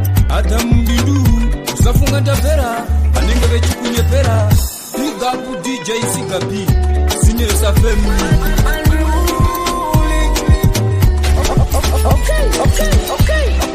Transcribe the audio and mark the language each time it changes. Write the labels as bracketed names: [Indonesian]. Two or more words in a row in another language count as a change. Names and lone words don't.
[Shona] Adam Bidu, usafunga ndavera, vanenge vechikunyepera. [English] Big up D J Siga B, Senior family. Okay, okay, okay, okay.